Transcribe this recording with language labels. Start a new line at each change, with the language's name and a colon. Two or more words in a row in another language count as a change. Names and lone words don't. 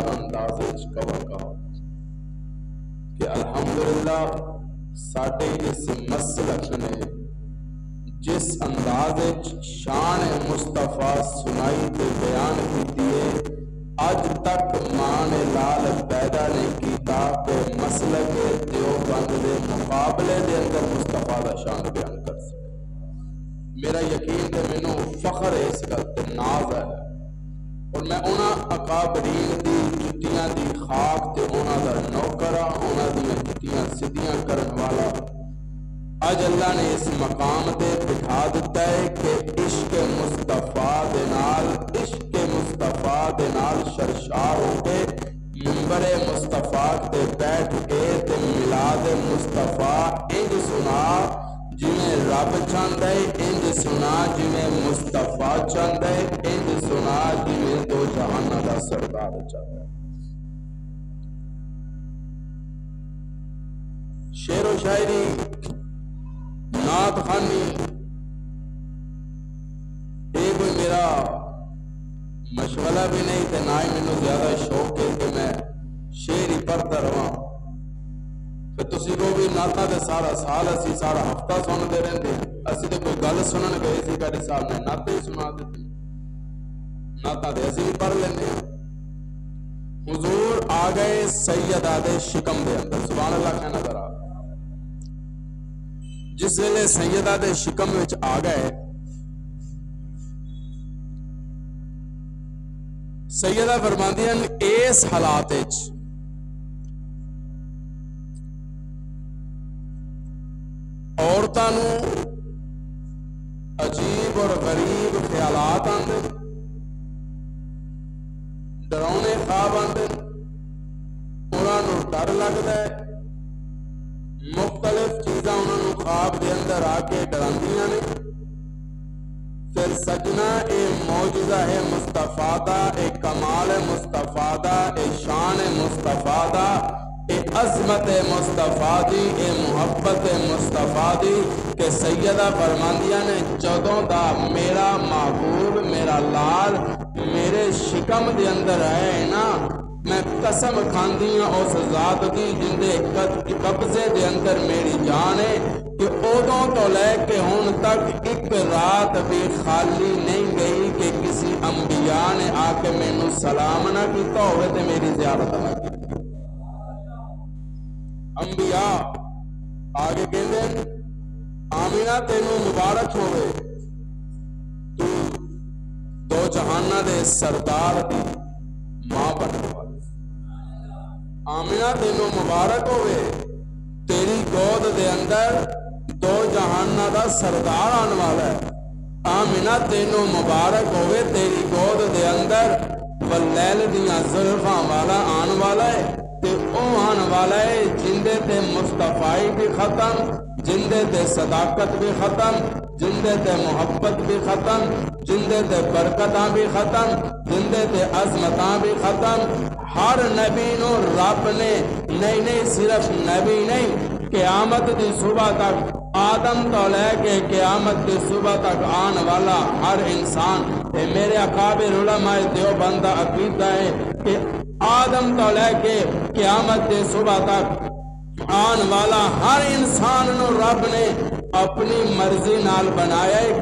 Punjabi: انداز وچ کہاں کہ الحمدللہ ساڈے اس مسلک نے جس انداز شان مصطفیٰ سنائی تے بیان کیتی ہے، اج تک ماں نے لال پیدا نہیں کیتا کہ مسلک دیوبند دے مقابلے دے اندر مصطفیٰ دا شان بیان کر سکے۔ میرا یقین تے مینوں فخر ہے، اس گل تے ناز ہے، اور میں انہاں اکابرین دی جتیاں دی خاک تے انہاں دا نوکر ہاں، انہاں دی جتیاں سیدھیاں کرن والا۔ اج اللہ نے اس مقام تے بٹھا دیتا ہے کہ عشق مصطفیٰ دے نال سرشار ہو کے منبر مصطفیٰ تے بیٹھ کے تے میلاد مصطفیٰ انج سنا جویں رب چاہندا ہے، انج سنا جویں مصطفیٰ چاہندا ہے، انج سنا جویں دو جہاناں دا سردار چاہندا ہے۔ شعر و شاعری، نعت خوانی،
Urdu: یہ کوئی میرا مشغلہ بھی نہیں
Punjabi: تے نہ ہی مینوں زیادہ شوق ہے کہ میں شعر ہی پڑھتا رہاں۔ پھر تسی کو بھی نعتاں تے سارا سال اسی سارا ہفتہ سنتے رہندے، اسی تے کوئی گل سنن گئے سی کاری صاحب نے نعتیں ہی سنا دیتی، نعتاں تے اسی بھی پڑھ لیندے ہیں۔ حضور آ گئے سیدہ دے شکم دے اندر،
Arabic: سبحان اللہ
Punjabi: کہنا ذرا۔ جس ویلے سیدہ دے شکم وچ آ گئے، سیدہ فرماندیاں اس حالات وچ عورتاں نوں عجیب اور غریب خیالات آندے، ڈراؤنے خواب آندے، انہاں نوں ڈر لگدا ہے، مختلف چیزاں انہاں نوں خواب دے اندر آ کے ڈراندیاں نے۔ پھر سجنا اے معجزہ ہے مصطفیٰ دا، اے کمال مصطفیٰ دا، اے شان مصطفیٰ دا، اے عظمت مصطفیٰ دی، اے محبت مصطفیٰ دی کہ سیدہ فرماندیاں نے جدوں دا میرا محبوب میرا لال میرے شکم دے اندر ہے نا، میں قسم کھاندی ہوں اس ذات دی جندے قبضے دے اندر میری جان ہے کہ ادوں تو لے کے ہن تک ایک رات بھی خالی نہیں گئی کہ کسی انبیاء نے آ کے مینوں سلام نہ کیتا ہوئے تے میری زیارت نہ کی. انبیاء آگے کہندے آمینہ تینوں مبارک ہوئے تو دو جہانہ دے سردار دی ماں بننے والی. آمینہ تینوں مبارک ہوئے تیری گود دے اندر دو جہانہ دا سردار آن والا ہے. آمینہ تینوں مبارک ہوئے تیری گود دے اندر واللیل دیاں زلفاں والا آن والا ہے تے او آن والا ہے جندے تے مصطفائی بھی ختم، جندے تے صداقت بھی ختم، جندے تے محبت بھی ختم، جندے تے برکتاں بھی ختم، جندے تے عظمتاں بھی ختم. ہر نبی نو رب نے نہیں صرف نبی نہیں قیامت دی صبح تک آدم تو لے کے قیامت دی صبح تک آن والا ہر انسان میرے اکابر علماء دیوبند عقیدہ ہے کہ آدم تو لے کے قیامت دی صبح تک آن والا ہر انسان نو رب نے اپنی مرضی نال بنایا ہے.